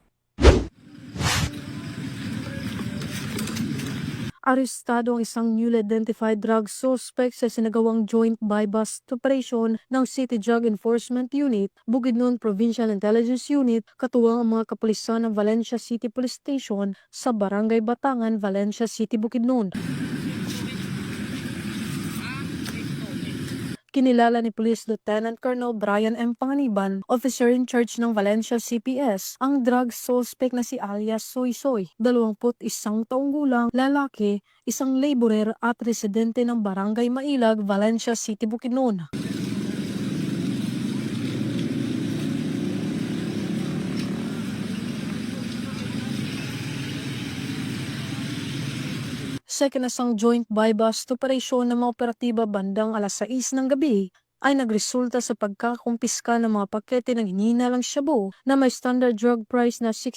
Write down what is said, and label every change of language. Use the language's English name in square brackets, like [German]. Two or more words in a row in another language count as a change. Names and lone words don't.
[Filipino] Arestado ang isang [English] newly identified drug suspect [Filipino] sa sinagawang [English] joint bypass operation [Filipino] ng City Drug Enforcement Unit, Bukidnon Provincial Intelligence Unit, katuwang ang mga kapulisan ng Valencia City Police Station sa Barangay Batangan, Valencia City, Bukidnon. Kinilala ni Police Lieutenant Colonel Brian M. Panganiban, [English] officer in charge [Filipino] ng Valencia CPS, ang drug suspect na si alias Soy Soy, 21 taong gulang, lalaki, isang laborer at residente ng Barangay Mailag, Valencia City, Bukidnon. Sa ikinasang [English] joint bypass operation [Filipino] ng mga operatiba bandang alas 6 ng gabi ay nagresulta sa pagkakumpiska ng mga pakete ng hinihinalang shabu na may [English] standard drug price [Filipino] na